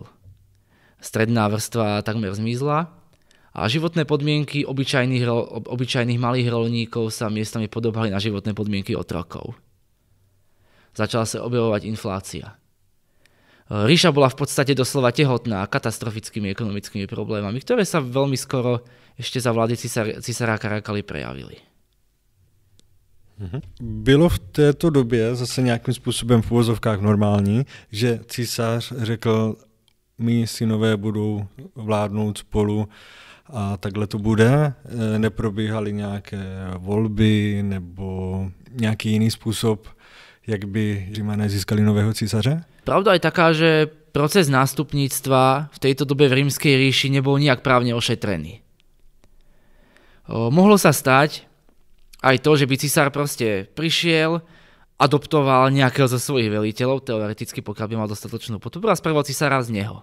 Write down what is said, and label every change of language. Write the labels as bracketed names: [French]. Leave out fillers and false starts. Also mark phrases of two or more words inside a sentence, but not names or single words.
[Slovak] Stredná vrstva takmer zmizla a životné podmienky obyčajných malých roľníkov sa miestami podobali na životné podmienky otrokov. Začala sa objavovať inflácia. Ríša bola v podstate doslova tehotná katastrofickými ekonomickými problémami, ktoré sa veľmi skoro ešte za vlády cisára Karakaly prejavili. [Czech] Bylo v této době zase nějakým způsobem v uvozovkách normální, že císař řekl, mí synové budou vládnout spolu a takhle to bude? Neprobíhaly nějaké volby nebo nějaký jiný způsob, jak by Římané získali nového císaře? [Slovak] Pravda je taká, že proces nástupníctva v tejto dobe v Rímskej ríši nebol nijak právne ošetrený. Mohlo sa stať aj to, že by cisár proste prišiel, adoptoval nejakého zo svojich veliteľov, teoreticky pokiaľ by mal dostatočnú podporu a spravil cisára z neho.